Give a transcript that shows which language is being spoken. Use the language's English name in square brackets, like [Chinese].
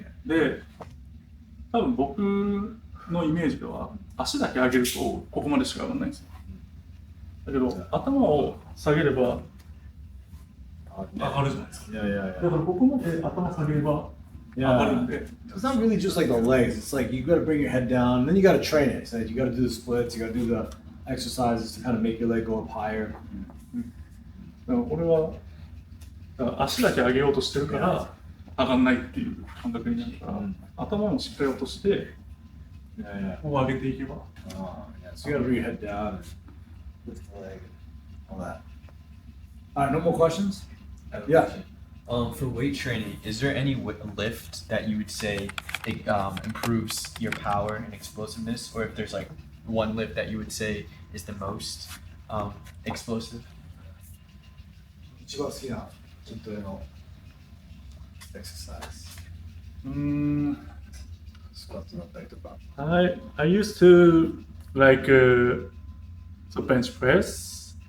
[Japanese] で、多分僕のイメージでは足だけ上げるとここまでしか上がらないんですよ。だけど頭を下げれば上がるじゃないですか。 [English] Yeah, yeah, [Japanese] だからここまで頭下げれば上 [English] yeah. [Japanese] がるんで、 [English] It's not really just like the legs. It's like you gotta bring your head down, and then you gotta train it. So you gotta do the splits, you gotta do the exercises to kind of make your leg go up higher. [Japanese] だから俺はだから足だけ上げようとしてるから上がんないっていう感覚になるから、頭もしっかり落として [English] Yeah, yeah. [Japanese] こう上げていけば。 [English] Yeah. So you gotta bring your head down and lift the leg, all that. All right, no more questions? Yeah. For weight training, is there any lift that you would say it, improves your power and explosiveness, or if there's like one lift that you would say is the most explosive? [Japanese] 一番好きな筋トレの exercise. Squat だったりとか。 [English] I used to like so bench press,